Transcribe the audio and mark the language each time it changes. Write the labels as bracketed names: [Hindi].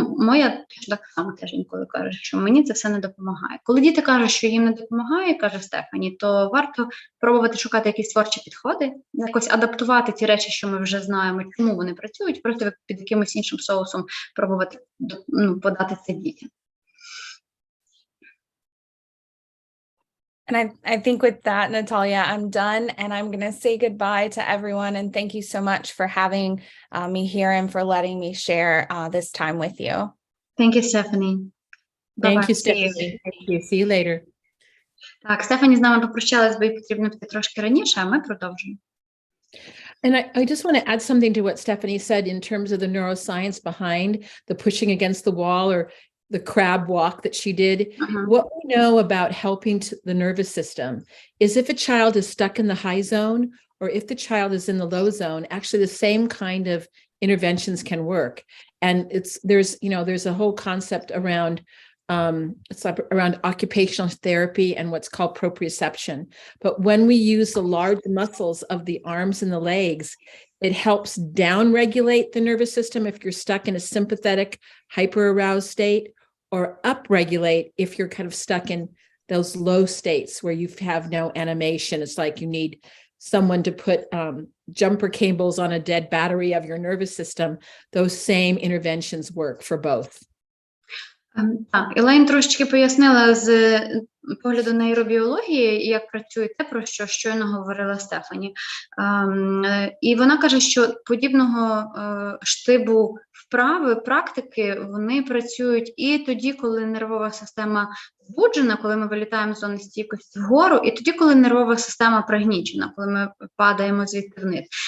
[Ukrainian] Моя так само теж інколи каже, що мені це все не допомагає. Коли діти кажуть, що їм не допомагає, каже Стефані, то варто пробувати шукати якісь творчі підходи, якось адаптувати ті речі, що ми вже знаємо, чому вони працюють, просто під якимось іншим соусом пробувати подати це дітям. [English] And I think with that, Natalia, I'm done, and I'm going to say goodbye to everyone. And thank you so much for having me here and for letting me share this time with you. Thank you, Stephanie. Thank you, Stephanie. Thank you. See you later. [Ukrainian] Так, Стефані з нами попрощалась, бо їй потрібно піти трошки раніше, а ми продовжуємо. [English] And I just want to add something to what Stephanie said in terms of the neuroscience behind the pushing against the wall or the crab walk that she did. What we know about helping the nervous system is if a child is stuck in the high zone or if the child is in the low zone, actually the same kind of interventions can work. And there's a whole concept around it's like around occupational therapy and what's called proprioception. But when we use the large muscles of the arms and the legs, it helps down-regulate the nervous system if you're stuck in a sympathetic, hyper-aroused state, or up-regulate if you're kind of stuck in those low states where you have no animation. It's like you need someone to put jumper cables on a dead battery of your nervous system. Those same interventions work for both. [Ukrainian] Так, Елейн трошечки пояснила з погляду нейробіології, як працює те, про що щойно говорила Стефані. І вона каже, що подібного штибу вправи, практики, вони працюють і тоді, коли нервова система збуджена, коли ми вилітаємо з зони стійкості вгору, і тоді, коли нервова система пригнічена, коли ми падаємо звідти вниз.